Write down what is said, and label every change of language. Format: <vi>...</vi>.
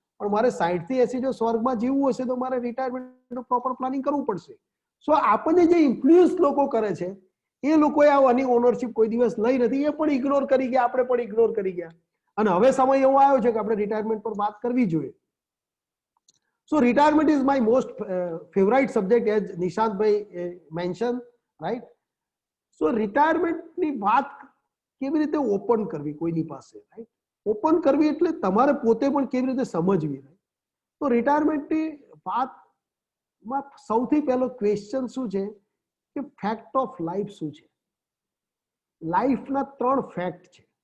<gu>પણ મારે 60 થી 80 જો સ્વર્ગમાં જીવવું હશે તો મારે રિટાયરમેન્ટનું પ્રોપર પ્લાનિંગ કરવું પડશે. સો આપણને જે ઇન્ફ્લુઅન્સ લોકો કરે છે એ લોકોએ આની ઓનરશિપ કોઈ દિવસ લઈ નથી. એ પણ ઇગ્નોર કરી ગયા, આપણે પણ ઇગ્નોર કરી ગયા. અને હવે સમય એવો આવ્યો છે કે આપણે રિટાયરમેન્ટ પર વાત કરવી જોઈએ.</gu> <en>So retirement is my most favorite subject as Nishant bhai mentioned, right?</en> <gu>So retirement ની વાત કેવી રીતે ઓપન કરવી કોઈની પાસે, રાઈટ? ઓપન કરવી એટલે તમારે પોતે પણ કેવી રીતે સમજવી. તો રિટાયરમેન્ટની વાતમાં સૌથી પહેલો ક્વેશ્ચન શું છે કે ફેક્ટ ઓફ લાઈફ શું છે? લાઈફના 3 ફેક્ટ છે.</gu>